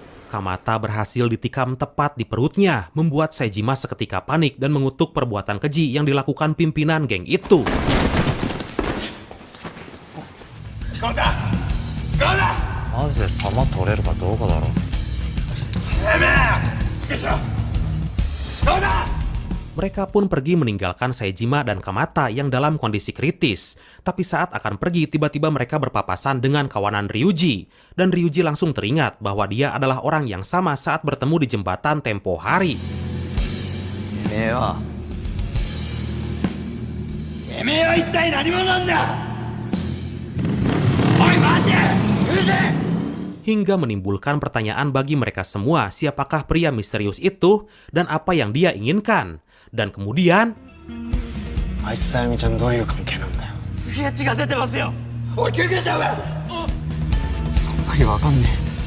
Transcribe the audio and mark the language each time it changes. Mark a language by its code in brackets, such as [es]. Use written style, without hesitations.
[id] Kamata berhasil ditikam tepat di perutnya, membuat Seijima seketika panik dan mengutuk perbuatan keji yang dilakukan pimpinan geng itu. [ja] マジで弾取れるかどうかだろ。 [id] Mereka pun pergi meninggalkan Seijima dan Kamata yang dalam kondisi kritis. Tapi saat akan pergi, tiba-tiba mereka berpapasan dengan kawanan Ryuji. Dan Ryuji langsung teringat bahwa dia adalah orang yang sama saat bertemu di jembatan tempo hari. Hingga menimbulkan pertanyaan bagi mereka semua, siapakah pria misterius itu dan apa yang dia inginkan. Dan kemudian... [ja] あいつとあゆみちゃんどういう関係なんだよ。すげえ血が出てますよ。おい救急車は。さっぱりわかんねえ。